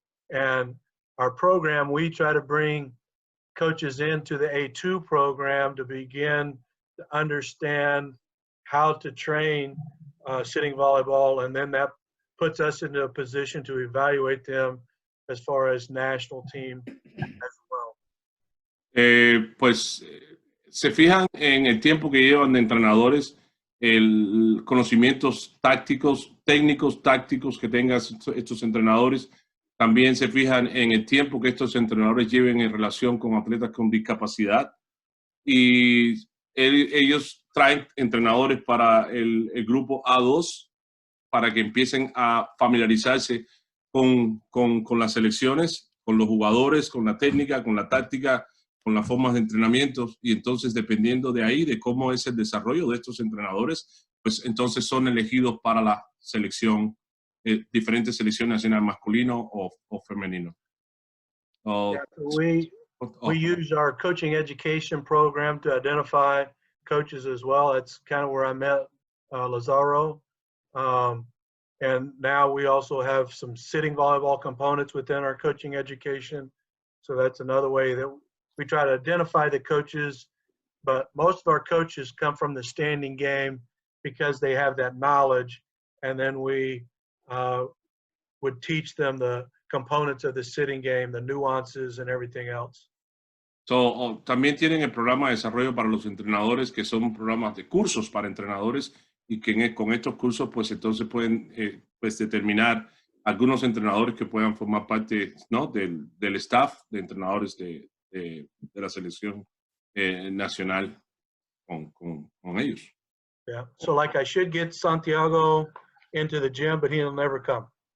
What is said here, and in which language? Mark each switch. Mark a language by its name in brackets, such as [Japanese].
[English] And our program, we try to bring coaches into the A2 program to begin to understand how to train sitting volleyball, and then that puts us into a position to evaluate them as far as national team as well. [Spanish] Pues se fijan en el tiempo que llevan de entrenadores, conocimientos técnicos tácticos que tengan estos entrenadores. También se fijan en el tiempo que estos entrenadores lleven en relación con atletas con discapacidad. Y ellos traen entrenadores para el grupo A2 para que empiecen a familiarizarse con las selecciones, con los jugadores, con la técnica, con la táctica, con las formas de entrenamiento. Y entonces, dependiendo de ahí, de cómo es el desarrollo de estos entrenadores, pues entonces son elegidos para la selección, diferentes selecciones nacional masculino o femenino. [English] Yeah, we use our coaching education program to identify coaches as well. That's kind of where I met Lazaro. And now we also have some sitting volleyball components within our coaching education. So that's another way that we try to identify the coaches, but most of our coaches come from the standing game because they have that knowledge, and then we would teach them the components of the sitting game, the nuances and everything else. [Spanish] So, también tienen el programa de desarrollo para los entrenadores, que son programas de cursos para entrenadores, y que con estos cursos pues entonces pueden pues determinar algunos entrenadores que puedan formar parte, ¿no?, del staff de entrenadores de la selección nacional con ellos. [English] Yeah, so like I should get Santiago into the gym, but he'll never come.